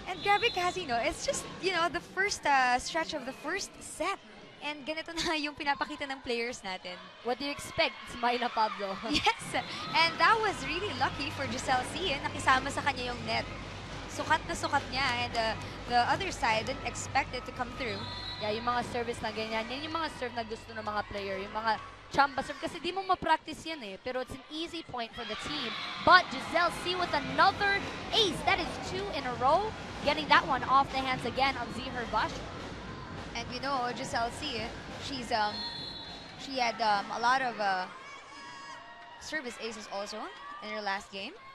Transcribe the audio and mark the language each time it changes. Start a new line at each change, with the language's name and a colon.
English: And grabe kasi, no, it's just, you know, the first stretch of the first set.
Filipino: And ganito na yung pinapakita ng players natin.
English: What do you expect, Myla Pablo? Yes, and that was really lucky for Giselle C.
Filipino: Nakisama sa kanya yung net. Sukat na sukat niya,
English: and the other side didn't expect it to come through.
Filipino: Yeah, yung mga service na ganyan, yan yung mga serve na gusto ng mga player, yung mga chamba serve. Kasi di mo ma-practice yan eh, pero
English: it's an easy point for the team. But Giselle C with another ace. That is 2 in a row. Getting that one off the hands again of Z Hervasio. And you know, Giselle C, she had a lot of service aces also in her last game.